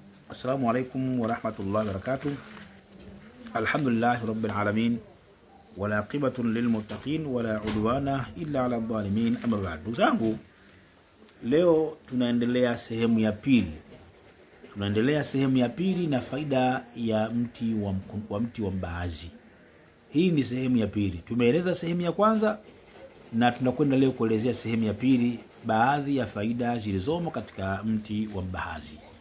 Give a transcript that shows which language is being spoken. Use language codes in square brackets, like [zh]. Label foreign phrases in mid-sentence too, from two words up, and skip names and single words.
[ar] السلام عليكم ورحمة الله وبركاته. الحمد لله رب العالمين. والعاقبة للمتقين ولا عدوان إلا على الظالمين. أما بعد. [sw] Ndugu zangu, leo tunaendelea sehemu ya pili na faida ya mti wa mbaazi. Hii ni sehemu ya pili. Tumeeleza sehemu ya kwanza na tunakwenda leo kuelezea sehemu ya pili, baadhi ya faida zilizomo katika mti wa mbaazi.